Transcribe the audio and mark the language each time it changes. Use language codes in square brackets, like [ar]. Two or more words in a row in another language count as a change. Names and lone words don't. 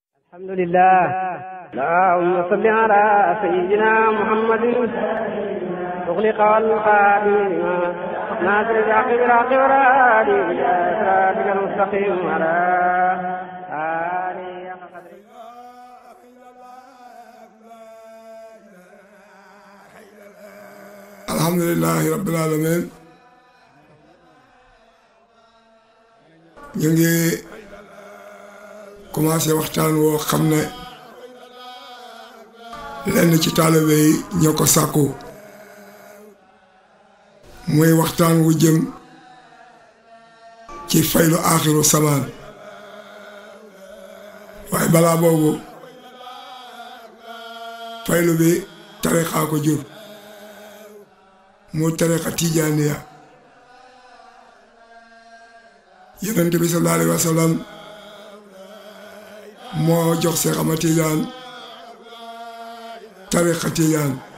[ar] الحمد لله اللهم صل على سيدنا محمد أغلق والخاتم ناصر الحق بالحق والهادي إلى صراطك المستقيم على آله حق قدره الحمد لله رب العالمين [wo] ñu ngi commencé waxtaan woo xam ne lenn ci taalibe yi ñoo ko sàkku muy waxtaan wu jëm ci faylu aaxiru samaan waaye balaa boobu faylu bi tariqa ko jur mu tariqa tijaaniya yonent bi [ar] صلى الله عليه وسلم [wo] moo jox Seex Ahmad Tijaan tariqa tijaan